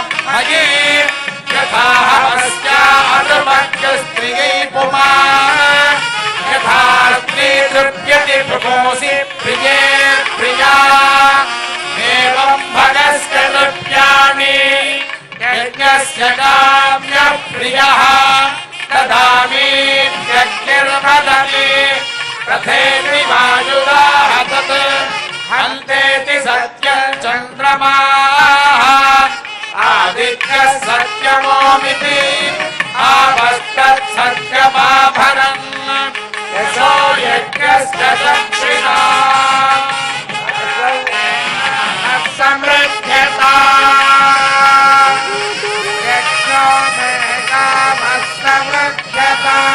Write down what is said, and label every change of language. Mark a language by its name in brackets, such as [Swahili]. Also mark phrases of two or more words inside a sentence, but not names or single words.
[Sanskrit] మయీ యథా హవస్యా అనుమగ్యస్త్రియై పుమాన్ యథా స్త్రీ తృప్యతి ప్రపోసి ప్రియే ప్రియా ఏవం భగస్య తృప్యామి యజ్ఞస్య కామ్య ప్రియః తదామి యజ్ఞర్మదతి తథేతి వాయురాహతత్ హంతేతి సత్యం चन्द्रमाः आदित्यः सत्यमोमिति आपस्तत् सत्यमाभरम् यशो यज्ञस्य दक्षिणा समृद्ध्यता यज्ञो मे कामस्तमृद्ध्यता